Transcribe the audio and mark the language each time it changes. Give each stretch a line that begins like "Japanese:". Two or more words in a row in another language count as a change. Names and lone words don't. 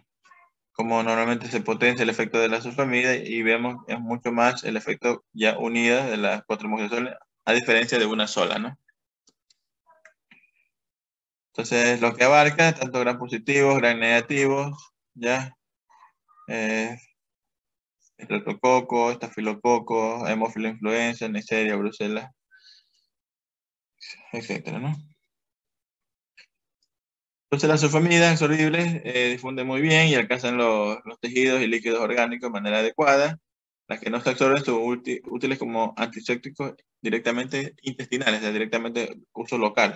Spanish: Como normalmente se potencia el efecto de la sulfamida y vemos es mucho más el efecto ya unida de las cotrimoxazol, a diferencia de una sola, ¿no? Entonces, lo que abarca tanto gram positivos, gram negativos, ¿ya? Estreptococo, estafilococo, hemófilo influenza, Neisseria, Brucella, etcétera, ¿no? Entonces las sulfamidas absorbibles difunden muy bien y alcanzan los tejidos y líquidos orgánicos de manera adecuada. Las que no se absorben son útiles como antisépticos directamente intestinales, o sea, directamente uso local.